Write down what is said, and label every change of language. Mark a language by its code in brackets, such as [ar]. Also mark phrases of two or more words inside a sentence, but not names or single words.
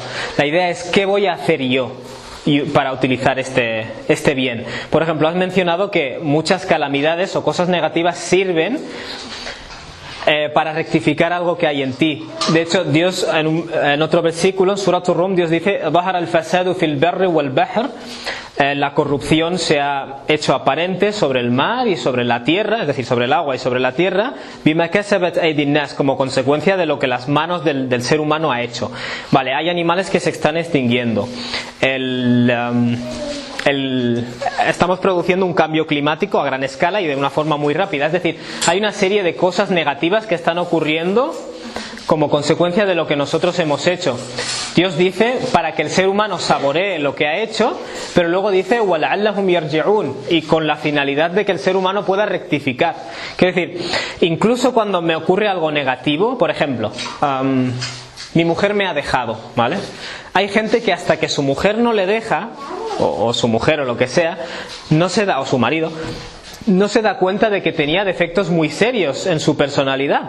[es] La idea es, ¿qué voy a hacer yo para utilizar este bien? Por ejemplo, has mencionado que muchas calamidades o cosas negativas sirven para rectificar algo que hay en ti. De hecho, Dios en otro versículo, en Surat Ar-Rum, Dios dice: [ar] "ظهر الفساد في البر والبحر". [es] La corrupción se ha hecho aparente sobre el mar y sobre la tierra, es decir, sobre el agua y sobre la tierra, [ar] بما كسبت أيدي الناس, [es] como consecuencia de lo que las manos del ser humano ha hecho. Vale, hay animales que se están extinguiendo. estamos produciendo un cambio climático a gran escala y de una forma muy rápida. Es decir, hay una serie de cosas negativas que están ocurriendo como consecuencia de lo que nosotros hemos hecho. Dios dice para que el ser humano saboree lo que ha hecho, pero luego dice [ar] وَلَعَلَّهُمْ يَرْجِعُونَ, [es] y con la finalidad de que el ser humano pueda rectificar. Quiero decir, incluso cuando me ocurre algo negativo, por ejemplo, mi mujer me ha dejado, ¿vale? Hay gente que hasta que su mujer no le deja, o su mujer o lo que sea, no se da, o su marido, no se da cuenta de que tenía defectos muy serios en su personalidad.